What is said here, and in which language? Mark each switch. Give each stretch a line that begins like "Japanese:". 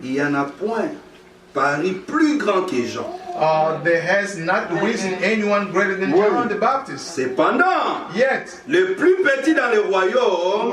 French: il n'y en a point parmi plus grand que Jean.
English: there has not risen anyone greater than John the Baptist.
French: Cependant,
English: Yet,
French: le plus petit dans le royaume